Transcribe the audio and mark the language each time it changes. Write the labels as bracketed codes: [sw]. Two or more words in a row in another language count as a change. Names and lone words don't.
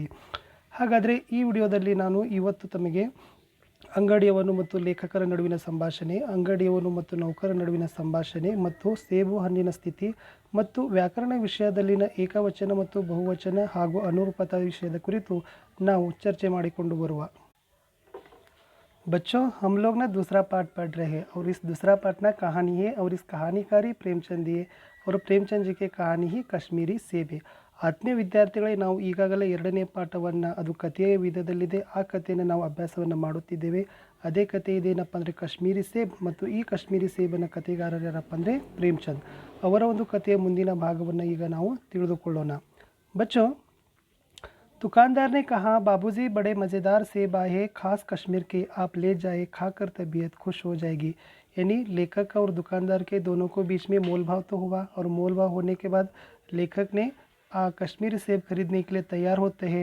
[kn] ಹಾಗಾದರೆ ಈ ವಿಡಿಯೋದಲ್ಲಿ ನಾನು ಇವತ್ತು ತಮಗೆ ಅಂಗಡಿಯವನು ಮತ್ತು ಲೇಖಕರ ನಡುವಿನ ಸಂಭಾಷಣೆ, ಅಂಗಡಿಯವನು ಮತ್ತು ನೌಕರ ನಡುವಿನ ಸಂಭಾಷಣೆ ಮತ್ತು ಸೇಬು ಹಣ್ಣಿನ ಸ್ಥಿತಿ ಮತ್ತು ವ್ಯಾಕರಣ ವಿಷಯದಲ್ಲಿನ ಏಕವಚನ ಮತ್ತು ಬಹುವಚನ ಹಾಗೂ ಅನುರೂಪತಾ ವಿಷಯದ ಕುರಿತು ನಾವು ಚರ್ಚೆ ಮಾಡಿಕೊಂಡು ಬರುವ. [hi] बच्चों, हम लोग ना दूसरा पाठ पढ़ रहे हैं और इस दूसरा पाठ ना कहानी है और इस कहानीकारी प्रेमचंद है और प्रेमचंद जी की कहानी ही कश्मीरी सेब है. [kn] ಆತ್ಮೀಯ ವಿದ್ಯಾರ್ಥಿಗಳೇ, ನಾವು ಈಗಾಗಲೇ 2ನೇ ಪಾಠವನ್ನು, ಅದು ಕಥೆಯ ವಿಧದಲ್ಲಿದೆ, ಆ ಕಥೆಯನ್ನು ನಾವು ಅಭ್ಯಾಸವನ್ನು ಮಾಡುತ್ತಿದ್ದೇವೆ. ಅದೇ ಕಥೆ ಇದೇನಪ್ಪ ಅಂದರೆ ಕಾಶ್ಮೀರಿ ಸೇಬ್. ಮತ್ತು ಈ ಕಾಶ್ಮೀರಿ ಸೇಬನ ಕಥೆಗಾರರು ಯಾರಪ್ಪ ಅಂದರೆ ಪ್ರೇಮಚಂದ್. ಅವರ ಒಂದು ಕಥೆಯ ಮುಂದಿನ ಭಾಗವನ್ನು ಈಗ ನಾವು ತಿಳಿದುಕೊಳ್ಳೋಣ. [hi] ಬಚ್ಚೋ, दुकानदार ने कहा, बाबूजी बड़े मज़ेदार सेब आए हैं, खास कश्मीर के, आप ले जाए, खाकर तबीयत खुश हो जाएगी. यानी लेखक और दुकानदार के दोनों को बीच में मोल भाव तो हुआ, और मोल भाव होने के बाद लेखक ने कश्मीरी सेब खरीदने के लिए तैयार होते हैं.